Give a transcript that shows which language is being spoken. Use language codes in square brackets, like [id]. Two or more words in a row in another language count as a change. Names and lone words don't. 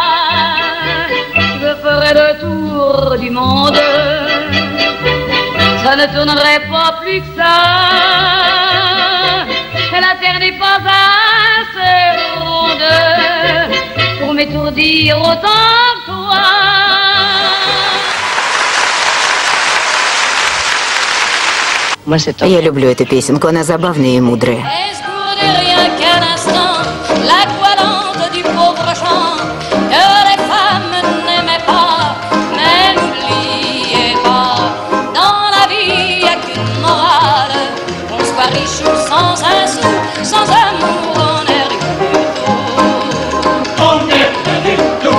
[fr] Je ferai le tour du monde, ça ne tournerait pas plus que ça. La terre n'est pas assez ronde pour m'étourdir autant que toi. [ru] Я люблю эту песенку, она забавная и мудрая. [fr] La toilante du pauvre chant que les femmes n'aimaient pas, mais n'oubliez pas, dans la vie y a qu'une morale, qu'on soit riche ou sans un sou, sans amour on est rien du tout.